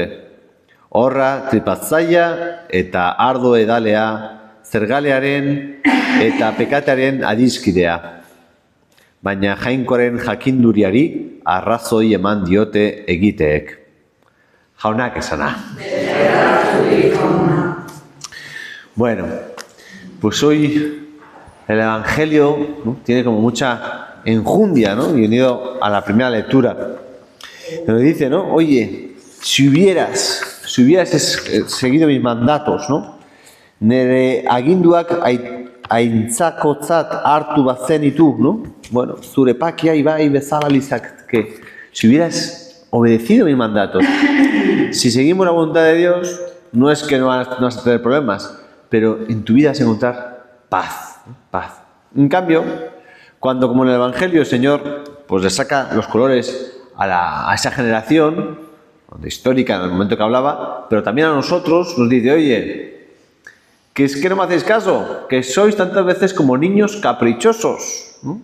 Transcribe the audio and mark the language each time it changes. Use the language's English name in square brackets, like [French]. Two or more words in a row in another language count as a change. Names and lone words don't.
[Basque] Horra tripatzaia eta ardo edalea, zergalearen eta pekatearen adiskidea. Baina jainkoaren jakinduriari arrazoi eman diote egiteek. Jaunak esana. [Spanish] Bueno, pues hoy el Evangelio, ¿no?, tiene como mucha enjundia, ¿no? Y unido a la primera lectura. Nos dice, ¿no? Oye, si hubieras seguido mis mandatos, ¿no? [Basque] Nere aginduak aintzakotzat hartu bazenitu, ¿no? Bueno, zure pakia ibai bezala litzateke. [Spanish] Si hubieras obedecido mis mandatos, si seguimos la voluntad de Dios, no es que no vas a tener problemas, pero en tu vida vas a encontrar paz, ¿no? Paz. En cambio, cuando como en el Evangelio el Señor pues le saca los colores a esa generación histórica en el momento que hablaba, pero también a nosotros nos dice, oye, que es que no me hacéis caso, que sois tantas veces como niños caprichosos, ¿no?